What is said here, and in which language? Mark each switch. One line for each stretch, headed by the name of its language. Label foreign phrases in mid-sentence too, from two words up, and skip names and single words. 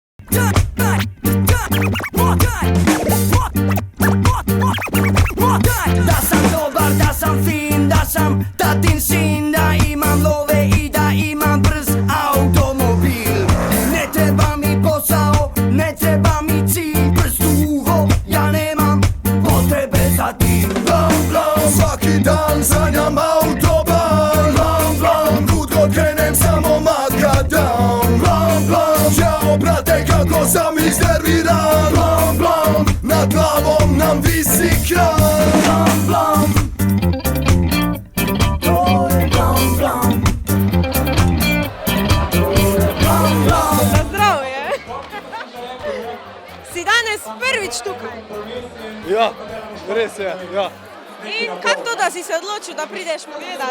Serbian: Da sam dobar, da sam fin, da sam tatin sin, da imam love i da imam brz automobil. Ne treba mi posao, ne treba mi cilj, brz duho, ja nemam potrebe za tim. Blam, blam, svaki dan sanjam autoban. Blam, blam, kud god krenem samo makadam. Blam, blam, jao brate kako sam iznerviran. Blam, blam, nad glavom nam visi kran. Blam, blam, to je blam, blam. Blam, blam.
Slovenian: Na zdravje! Si danes prvič tukaj. Ja, res je, ja. In kako to, da si se odločil, da prideš pogledat?